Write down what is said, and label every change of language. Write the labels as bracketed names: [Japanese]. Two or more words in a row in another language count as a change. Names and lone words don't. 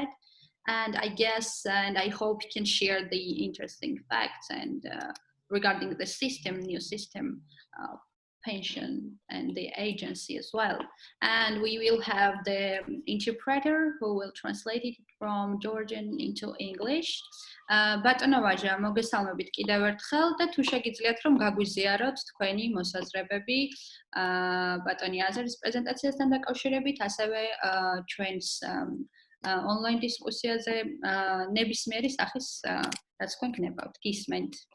[English] And I guess, and I hope he can share the interesting facts and regarding the system, new system of pension and the agency as well. And we will have the interpreter who will translate it from Georgian into English. [Georgian] ბატონო ვაჟა, მოგესალმებით კიდევ ერთხელ და თუ შეგიძლიათ რომ გაგვიზიაროთ თქვენი მოსაზრებები ბატონი აზერის პრეზენტაციასთან დაკავშირებით, ასევე ჩვენს ონლაინ დისკუსიაზე ნებისმიერი სახის რაც თქვენ გნებავთ, გისმენთ.